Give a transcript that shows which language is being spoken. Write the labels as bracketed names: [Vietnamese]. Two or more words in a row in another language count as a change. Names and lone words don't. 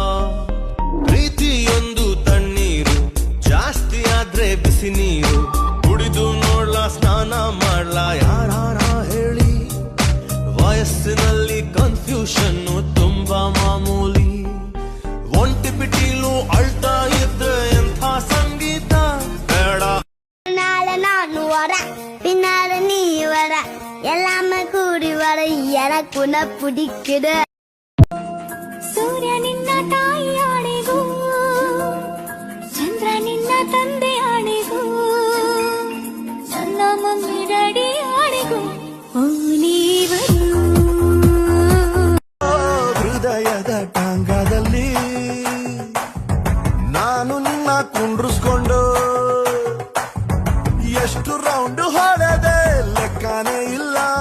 [Kannada] ಪ್ರೀತಿಯೊಂದು ತಣ್ಣೀರು, ಜಾಸ್ತಿ ಆದ್ರೆ ಬಿಸಿ ನೀರು. ಕುಡಿದು ನೋಡ್ಲಾ ಸ್ನಾನ ಮಾಡ್ಲಾ ಯಾರಾರ ಹೇಳಿ. ವಯಸ್ಸಿನಲ್ಲಿ ಕನ್ಫ್ಯೂಷನ್ನು ತುಂಬಾ ಮಾಮೂಲಿ. ಒಂಟಿ ಪಿಟೀಲು ಅಳ್ತಾ ಇದ್ರೆ ಎಂಥ ಸಂಗೀತ ಬೇಡ. [Tamil] நாளை நான் வர பின்னால நீ வர எல்லாமே கூடி வர எனக்கு உன்னை பிடிக்குது. [Kannada] ಸೂರ್ಯ ನಿನ್ನ ತಾಯಿ ಆಣೆಗೂ, ಚಂದ್ರ ನಿನ್ನ ತಂದೆ ಆಣೆಗೂ, ನನ್ನ [English] mummy daddy [Kannada] ಆಣೆಗೂ ನೀವರು. ಹೃದಯದ ಟಾಂಗದಲ್ಲಿ ನಾನು ನಿನ್ನ ಕುಂಡ್ರಿಸ್ಕೊಂಡು ಎಷ್ಟು ರೌಂಡ್ ಹೊಡೆದೆ ಲೆಕ್ಕನೇ ಇಲ್ಲ.